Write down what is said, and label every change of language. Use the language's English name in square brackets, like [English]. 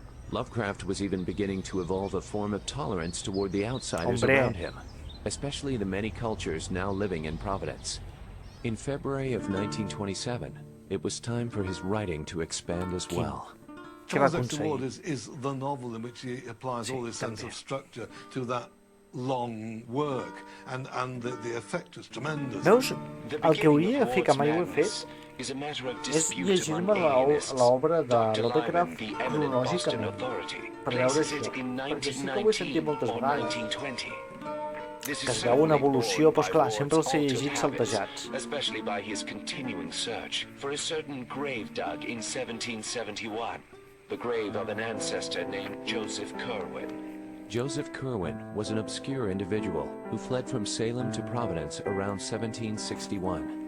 [English] Lovecraft was even beginning to evolve a form of tolerance toward the outsiders around him, especially the many cultures now living in Providence. In February of 1927, it was time for his writing to expand as well. Charles Dexter Ward is the novel in which he applies all his sense of structure to that long work, and the effect is tremendous. [Catalan] Veus? El que hauria de fer, que mai ho he fet, és llegir-me l'obra de Lovecraft cronològicament, per veure això, perquè sí que ho he sentit moltes vegades. Que es veu una evolució, doncs clar, sempre els he llegit saltejats. [English] Especially by his continuing search for a certain grave dug in 1771, the grave of an ancestor named Joseph Curwen. Joseph Curwen was an obscure individual who fled from Salem to Providence around 1761.